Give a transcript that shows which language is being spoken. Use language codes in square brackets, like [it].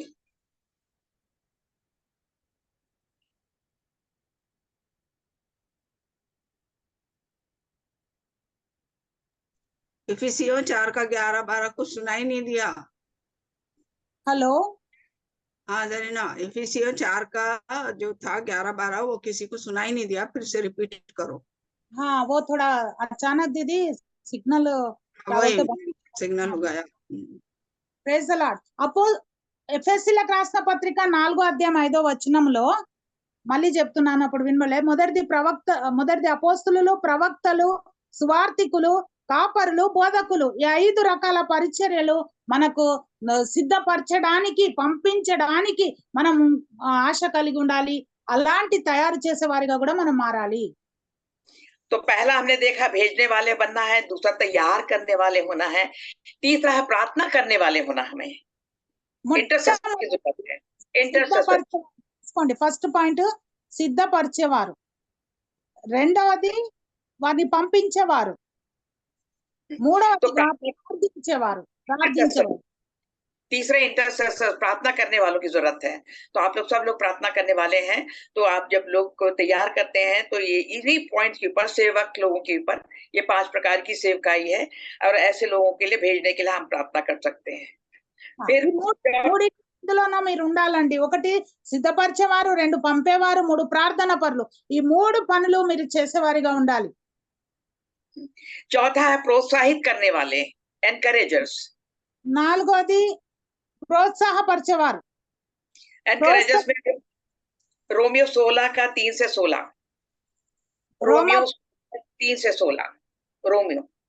[hi] इफिसियों 4 का 11-12 कुछ सुनाई नहीं दिया। हेलो, हाँ जरीना, इफिसियों 4 का जो था 11-12 वो किसी को सुनाई नहीं दिया, फिर से रिपीट करो। हाँ वो थोड़ा अचानक दीदी सिग्नल वही सिग्नल हो गया। [en] Praise the Lord. [te] ఎఫెసీయులకు రాసిన పత్రిక 4వ అధ్యాయం 5వ వచనంలో మళ్ళీ చెప్తున్నాను, అప్పుడు వినబడలే. మొదటిది అపోస్తులు, ప్రవక్తలు, సువార్తికులు, కాపరులు, బోధకులు. ఈ 5 రకాల పరిచర్యలు మనకు సిద్ధపరచడానికి, పంపించడానికి మనం ఆశ కలిగి ఉండాలి. అలాంటి తయారు చేసే వారిగా కూడా మనం మారాలి. [hi] तो पहला हमने देखा भेजने वाले बनना है, दूसरा तैयार करने वाले होना है, तीसरा है प्रार्थना करने वाले होना हमें। इंटरसेसर की जरूरत है। इंटरसेसर [te] తీసుకోండి. [en] first point [te] సిద్ధపరిచేవారు, రెండవది వారిని పంపించేవారు, మూడవది ప్రార్థించేవారు. [hi] तीसरे इंटरसेसर प्रार्थना करने वालों की जरूरत है। तो आप लोग सब लोग प्रार्थना करने वाले हैं। तो आप जब लोग को तैयार करते हैं तो ये इसी पॉइंट के ऊपर, सेवक लोगों के ऊपर ये 5 प्रकार की सेवकाई है और ऐसे लोगों के लिए भेजने के लिए हम प्रार्थना कर सकते हैं। फिर [te] ఇందులోన మీరు ఉండాలండి. ఒకటి సిద్ధపరిచేవారు, 2 పంపేవారు, 3 ప్రార్థన పరులు. ఈ 3 పనులు మీరు చేసేవారిగా ఉండాలి. [hi] चौथा है प्रोत्साहित करने वाले, एनकरेजर्स। [te] నాలుగోది ప్రోత్సాహపరిచేవారు. [hi] एनकरेजर्स में रोमियो 16 का 3 से 16 [te] రోమా [hi] रोमियो 3 से 16 रोमियो